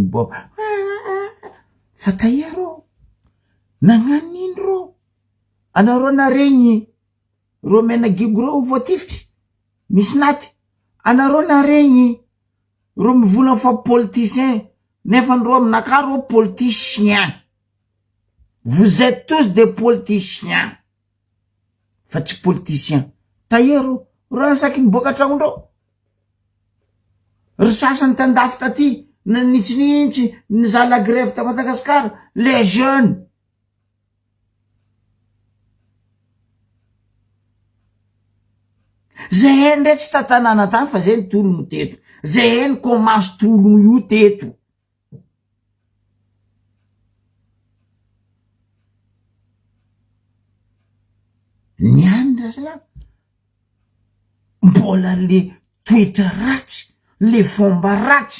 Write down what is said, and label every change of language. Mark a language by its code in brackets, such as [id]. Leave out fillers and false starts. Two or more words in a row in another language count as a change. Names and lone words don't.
[mg] bo fa taia nagnano nino ro anareo naregny ro menagigo ro voatifitry misy naty, anareo naregny ro mivola fa politicien nefa ndro aminaka ro politicien. [fr] Vous êtes tous des politiciens [mg] fa tsy [fr] politicien. [mg] Taia ro ransaky miboaka tragnondreo, ry sasany tandafy taty nanitsinitsy nizala grève ta Madagasikara, [fr] les jeunes. [mg] Zay heny ndre tsy tatanana tany fa zay ny tologno teto, zay heny komansy tologno io teto. Niandra zala mbola le toetra ratsy, le fomba ratsy.